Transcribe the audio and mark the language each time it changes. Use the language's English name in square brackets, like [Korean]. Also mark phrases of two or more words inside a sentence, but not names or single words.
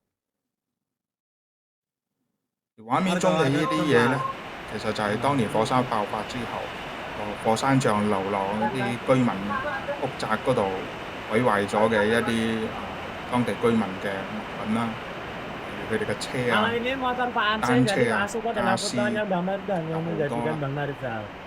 [Cantonese] 畫面中嘅呢啲嘢呢，其實就係當年火山爆發之後，火山醬流落啲居民屋宅嗰度毀壞咗嘅一啲當地居民嘅物品啦，例如佢哋嘅車啊、 [Indonesian] Ini motor Pak Ansel [Cantonese] 單 [Indonesian] jadi [Cantonese] 車啊、 [Indonesian] masuk ke [Cantonese] 家 [Indonesian] dalam [Cantonese] 私 [Indonesian] fotonya Bang Mardan [Cantonese] 有 [Indonesian] yang [Cantonese] 好多 [Indonesian] menjadikan [Cantonese] 啦。 [Indonesian] Bang Narizal.